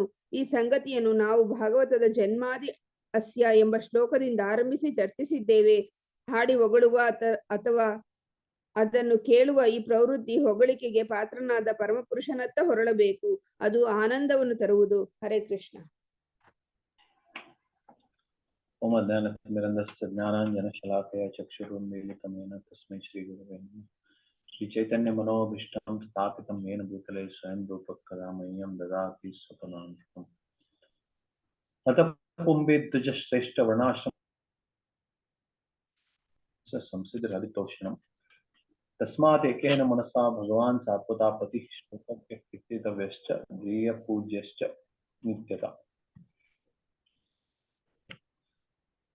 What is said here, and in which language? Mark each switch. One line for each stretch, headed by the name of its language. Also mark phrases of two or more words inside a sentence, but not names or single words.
Kannada: ಈ ಸಂಗತಿಯನ್ನು ನಾವು ಭಾಗವತದ ಜನ್ಮಾದಿ ಅಸ್ಯ ಎಂಬ ಶ್ಲೋಕದಿಂದ ಆರಂಭಿಸಿ ಚರ್ಚಿಸಿದ್ದೇವೆ. ಹಾಡಿ ಹೊಗಳುವ ಅಥವಾ ಅದನ್ನು ಕೇಳುವ ಈ ಪ್ರವೃತ್ತಿ ಹೊಗಳಿಕೆಗೆ ಪಾತ್ರನಾದ ಪರಮಪುರುಷನತ್ತ ಹೊರಳಬೇಕು. ಅದು ಆನಂದವನ್ನು ತರುವುದು.
Sanskrit: ಹರೇ ಕೃಷ್ಣ. ಓಂ ಅಜ್ಞಾನತಿಮಿರಂಧಸ್ಯ ಜ್ಞಾನಾಂಜನಶಲಾಕಯ ಚಕ್ಷುರುನ್ಮೀಲಿತಮೇನ ತಸ್ಮೈ ಶ್ರೀಗುರವೇ ನಮಃ. ಶ್ರೀ ಚೈತನ್ಯ ಮನೋಭೀಷ್ಟಂ ಸ್ಥಾಪಿತಂ ಯೇನ ಭೂತಲೆ ಸ್ವಯಂ ರೂಪಃ ಕದಾ ಮಹ್ಯಂ ದದಾತಿ ಸ್ವಪದಾಂತಿಕಂ. ಅತಃ ಪುಂಬೇದ್ವಿಜಶ್ರೇಷ್ಠ ವರ್ಣಾಶ್ರಮ ಸಂಸಿದ್ಧಿರ್ಹರಿತೋಷಣಂ. ತಸ್ಮಾತ್ ಏಕೇನ ಮನಸಾ ಭಗವಾನ್ ಶಾಶ್ವತಾ ಪತಿಃ ಶ್ರೋತವ್ಯಃ ಕೀರ್ತಿತವ್ಯಶ್ಚ ಧ್ಯೇಯಃ ಪೂಜ್ಯಶ್ಚ ನಿತ್ಯತಾ.